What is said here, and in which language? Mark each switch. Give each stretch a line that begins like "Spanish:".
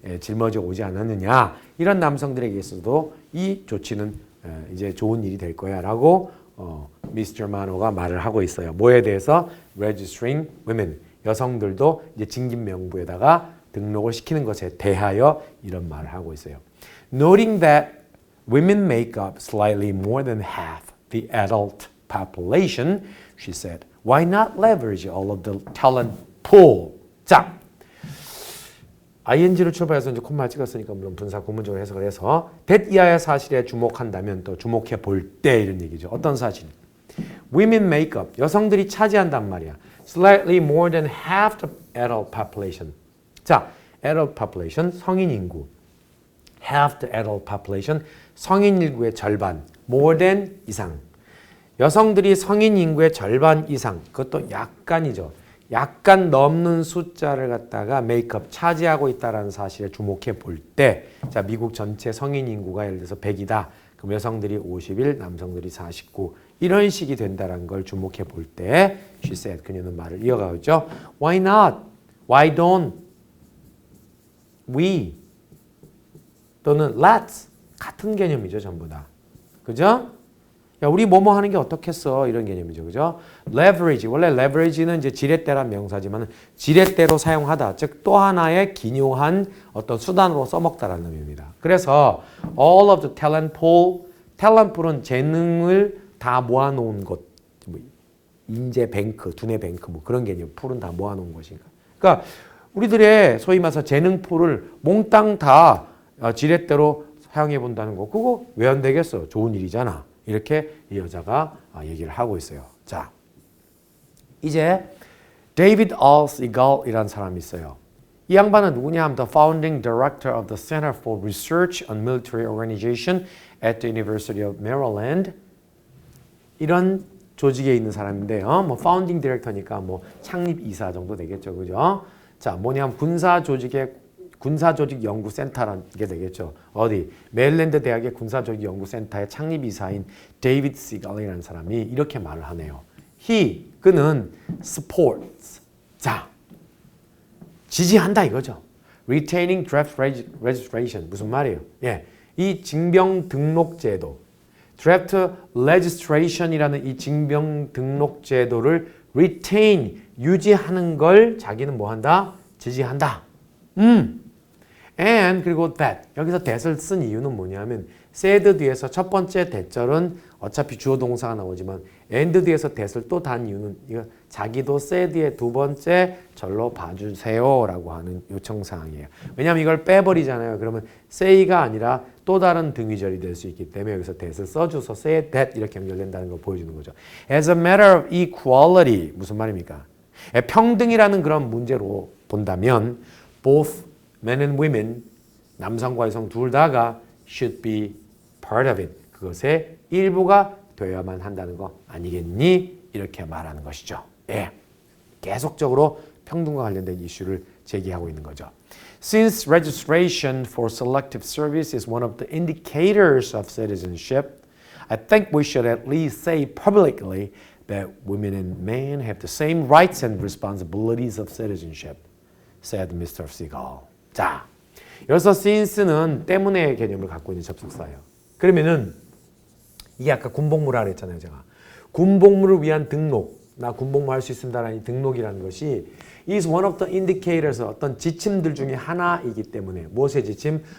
Korean: 짊어져 오지 않았느냐, 이런 남성들에게 있어도 이 조치는 이제 좋은 일이 될 거야 라고 미스터 마노가 말을 하고 있어요. 뭐에 대해서?
English: registering women,
Korean: 여성들도 이제 징집 명부에다가 등록을 시키는 것에 대하여 이런 말을 하고 있어요.
English: Noting that women make up slightly more than half the adult population, she said, why not leverage all of the talent pool?
Korean: 자, ing를 출발해서 이제 콤마 찍었으니까 물론 분사 구문적으로 해석을 해서 that 이하의 사실에 주목한다면 또 주목해 볼 때 이런 얘기죠. 어떤 사실?
English: Women make up,
Korean: 여성들이 차지한단 말이야.
English: Slightly more than half the adult population.
Korean: 자, adult population, 성인 인구.
English: Half the adult population,
Korean: 성인 인구의 절반.
English: More than
Korean: 이상. 여성들이 성인 인구의 절반 이상, 그것도 약간이죠. 약간 넘는 숫자를 갖다가 메이크업 차지하고 있다는 사실에 주목해 볼 때, 자, 미국 전체 성인 인구가 예를 들어서 100이다. 그럼 여성들이 51, 남성들이 49. 이런 식이 된다는 걸 주목해 볼 때,
English: she said,
Korean: 그녀는 말을 이어가죠.
English: Why not? Why don't we?
Korean: 또는
English: let's.
Korean: 같은 개념이죠, 전부 다. 그죠? 야, 우리 뭐뭐 하는 게 어떻겠어? 이런 개념이죠. 그죠? leverage. 원래 leverage는 이제 지렛대란 명사지만 지렛대로 사용하다. 즉, 또 하나의 기묘한 어떤 수단으로 써먹다라는 의미입니다. 그래서
English: all of the talent pool,
Korean: talent pool은 재능을 다 모아놓은 곳. 뭐 인재 뱅크, 두뇌 뱅크 뭐 그런 개념. 풀은 다 모아놓은 것인가. 그러니까 우리들의 소위 말해서 재능 풀을 몽땅 다 지렛대로 사용해 본다는 거. 그거 왜 안 되겠어? 좋은 일이잖아. 이렇게 이 여자가 얘기를 하고 있어요. 자, 이제 데이비드 알스이갈이라는 사람이 있어요. 이 양반은 누구냐 하면
English: the founding director of the Center for Research on Military Organization at the University of Maryland.
Korean: 이런 조직에 있는 사람인데요. 뭐 founding director니까 뭐 창립 이사 정도 되겠죠. 그죠? 자, 뭐냐면 군사조직 연구센터라는 게 되겠죠. 어디? 메릴랜드 대학의 군사조직 연구센터의 창립이사인 데이비드 시갈이라는 사람이 이렇게 말을 하네요. 그는 supports. 자, 지지한다 이거죠.
English: retaining draft registration.
Korean: 무슨 말이에요? 예, 이 징병 등록 제도, draft registration이라는 이 징병 등록 제도를 retain, 유지하는 걸 자기는 뭐 한다? 지지한다. and 그리고 that, 여기서 that을 쓴 이유는 뭐냐면 said 뒤에서 첫 번째 대절은 어차피 주어 동사가 나오지만 and 뒤에서 that을 또 단 이유는 이거 자기도 said의 두 번째 절로 봐주세요 라고 하는 요청사항이에요. 왜냐하면 이걸 빼버리잖아요. 그러면 say가 아니라 또 다른 등위절이 될 수 있기 때문에 여기서 that을 써줘서 say that 이렇게 연결된다는 걸 보여주는 거죠.
English: As a matter of equality,
Korean: 무슨 말입니까? 평등이라는 그런 문제로 본다면
English: both men and women,
Korean: 남성과 여성 둘 다가
English: should be part of it.
Korean: 그것의 일부가 되어야만 한다는 거 아니겠니? 이렇게 말하는 것이죠. 예, 계속적으로 평등과 관련된 이슈를 제기하고 있는 거죠.
English: Since registration for selective service is one of the indicators of citizenship, I think we should at least say publicly that women and men have the same rights and responsibilities of citizenship, said Mr. Seagal.
Korean: 자, 여기서 since는 때문에 개념을 갖고 있는 접속사예요. 그러면은 이게 아까 군복무라 그랬잖아요, 제가. 군복무를 위한 등록, 나 군복무 할 수 있습니다라는 등록이라는 것이
English: is one of the indicators,
Korean: 어떤 지침들 중에 하나이기 때문에 무엇의 지침?